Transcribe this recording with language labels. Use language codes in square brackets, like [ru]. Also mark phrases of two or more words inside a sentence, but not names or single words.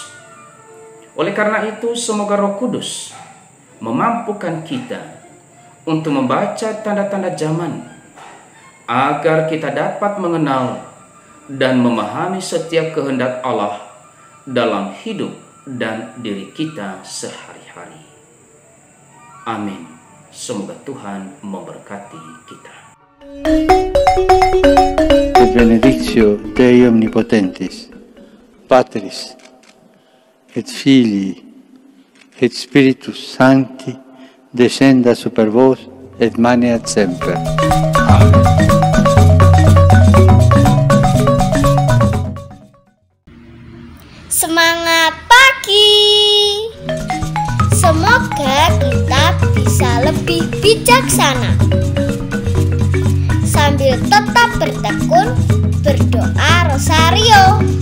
[id] Oleh karena itu, semoga Roh Kudus memampukan kita untuk membaca tanda-tanda zaman, agar kita dapat mengenal dan memahami setiap kehendak Allah dalam hidup dan diri kita sehari-hari. Amin. Semoga Tuhan memberkati kita. [la] Et benedictio Dei omnipotentis, Patris, et Filii, et Spiritus Sancti, descenda super vos et maneat semper. Amen. [id] Semangat pagi. Semoga kita bisa lebih bijaksana sambil tetap bertekun berdoa rosario.